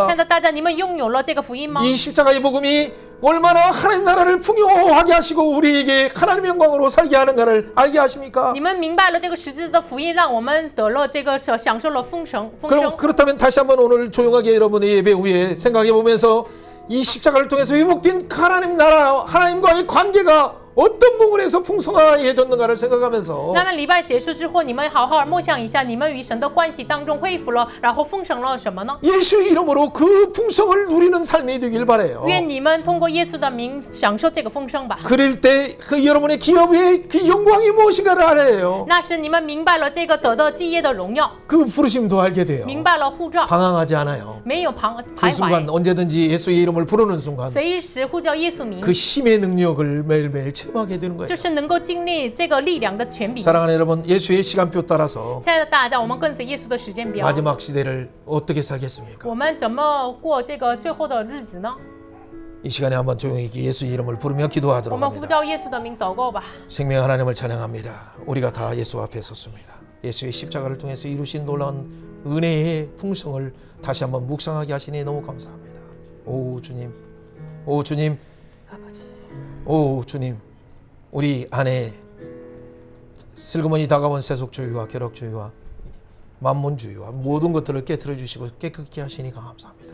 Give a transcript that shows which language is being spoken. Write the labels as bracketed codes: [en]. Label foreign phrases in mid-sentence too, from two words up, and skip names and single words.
[zh] 现在大家，你们拥有了这个福音吗？ [ko] 이 십자가의 복음이 얼마나 하나님 나라를 풍요하게 하시고 우리에게 하나님 영광으로 살게 하는가를 알게 하십니까? [zh] 你们明白了这个十字的福音，让我们得了这个享受了丰盛。 [ko] 그럼 그렇다면 다시 한번 오늘 조용하게 여러분의 예배 후에 생각해 보면서 이 십자가를 통해서 회복된 그 하나님 나라 하나님과의 관계가 어떤 부분에서 풍성해졌는가를 생각하면서 [zh] 那么礼拜结束之后，你们好好默想一下，你们与神的关系当中恢复了，然后丰盛了什么呢？ [ko] 예수의 이름으로 그 풍성을 누리는 삶이 되길 바라요. [zh] 愿你们通过耶稣的名享受这个丰盛吧。 [ko] 그럴 때 그 여러분의 기업의 그 영광이 무엇인가를 알아요. [zh] 那是你们明白了这个得到基业的荣耀， [ko] 그 부르심도 알게 돼요. [zh] 明白了护照， [ko] 방황하지 않아요. [zh] 没有 [ko] 그 [zh] 徘 [ko] 순간 [zh] 徊， [ko] 언제든지 예수의 이름을 부르는 순간 [zh] 随时呼叫耶稣名， [ko] 그 힘의 능력을 매일매일 체험하게 되는 [zh] 就 [ko] 거예요. [zh] 是能够经历这个力量的权柄。 [ko] 사랑하는 여러분, 예수의 시간표 따라서 [zh] 亲爱的大家，我们跟随耶稣的时间表， [ko] 마지막 시대를 어떻게 살겠습니까? [zh] 我们怎么过这个最后的日子呢？ [ko] 이 시간에 한번 조용히 예수의 이름을 부르며 [zh] 我 [ko] 기도하도록 [zh] 们呼 [ko] 합니다. [zh] 叫耶稣的名祷告吧。 [ko] 생명 하나님을 찬양합니다. 우리가 다 예수 앞에 섰습니다. 예수의 십자가를 통해서 이루신 놀라운 은혜의 풍성을 다시 한번 묵상하게 하시니 너무 감사합니다. 오 주님, 오 주님, 오 주님, 우리 안에 슬그머니 다가온 세속주의와 쾌락주의와 만문주의와 모든 것들을 깨트려 주시고 깨끗게 하시니 감사합니다.